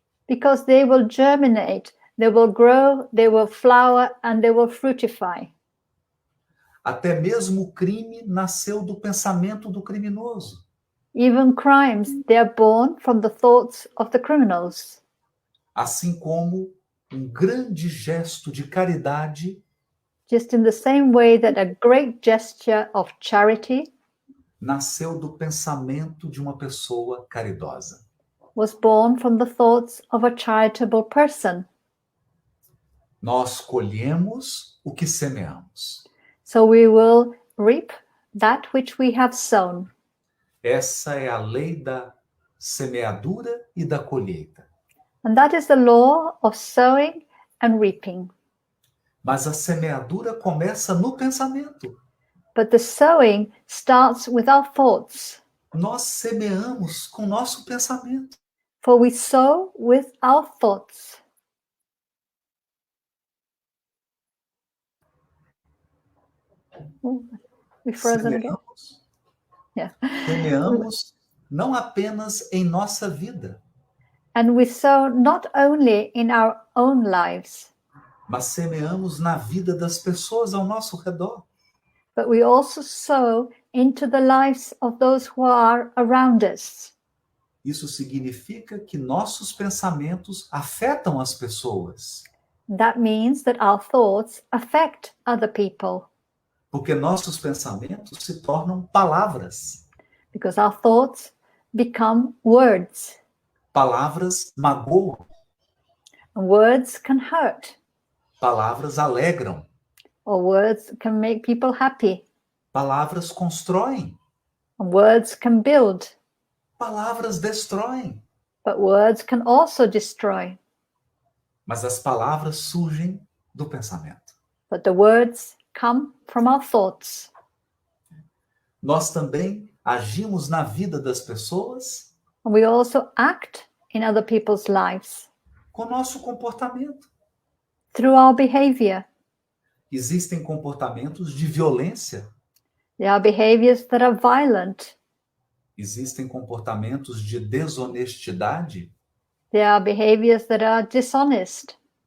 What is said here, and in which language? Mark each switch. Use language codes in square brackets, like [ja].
[en] because they will germinate, they will grow, they will flower, and they will fructify. [pt] Até mesmo o crime nasceu do pensamento do criminoso. [en] Even crimes, they are born from the thoughts of the criminals. [pt] Assim como um grande gesto de caridade [en] Just in the same way that a great gesture of charity [pt] nasceu do pensamento de uma pessoa caridosa. [en] was born from the thoughts of a charitable person. [pt] Nós colhemos o que semeamos. [en] So we will reap that which we have sown. [pt] Essa é a lei da semeadura e da colheita. [en] And that is the law of sowing and reaping. [pt] Mas a semeadura começa no pensamento. [en] But the sowing starts with our thoughts. [pt] Nós semeamos com nosso pensamento. [en] For we sow with our thoughts. Oh, we frozen again? [pt] Semeamos. [en] Yeah. [pt] Semeamos não apenas em nossa vida, [en] And we sow not only in our own lives, [pt] mas semeamos na vida das pessoas ao nosso redor. [en] but we also sow into the lives of those who are around us. [pt] Isso significa que nossos pensamentos afetam as pessoas, [en] That means that our thoughts affect other people, [pt] porque nossos pensamentos se tornam palavras. [en] because our thoughts become words, [pt] Palavras magoam, [en] and words can hurt, [pt] palavras alegram, [en] or words can make people happy, [pt] palavras constroem, [en] and words can build, [pt] palavras destroem. [en] but words can also destroy. [pt] Mas as palavras surgem do pensamento. [en] but the words come from our thoughts. [pt] Nós também agimos na vida das pessoas [en] And we also act in other people's lives [pt] com nosso comportamento. [en] through our behavior. [pt] Existem comportamentos de violência, [en] There are behaviors that are violent. [pt] existem comportamentos de desonestidade. [en] There are behaviors that are dishonest.